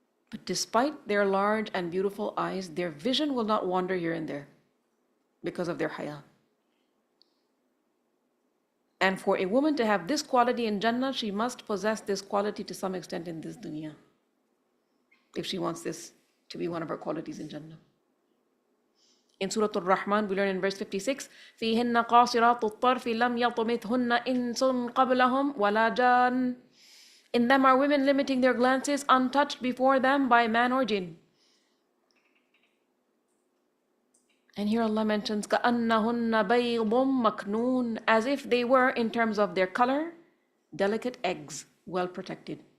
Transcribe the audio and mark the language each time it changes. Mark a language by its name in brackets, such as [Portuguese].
[English] But despite their large and beautiful eyes, their vision will not wander here and there because of their haya. And for a woman to have this quality in Jannah, she must possess this quality to some extent in this dunya, if she wants this to be one of her qualities in Jannah. In Surah Al-Rahman, we learn in verse 56, [Arabic] فِيهِنَّ قَاصِرَاتُ الطَّرْفِ لَمْ يَطْمِثْهُنَّ إِنسٌ قَبْلَهُمْ وَلَا جَانٌ. [English] In them are women limiting their glances, untouched before them by man or jinn. And here Allah mentions [Arabic] كَأَنَّهُنَّ بَيْضٌ مَكْنُونٌ, [English] as if they were, in terms of their color, delicate eggs, well protected.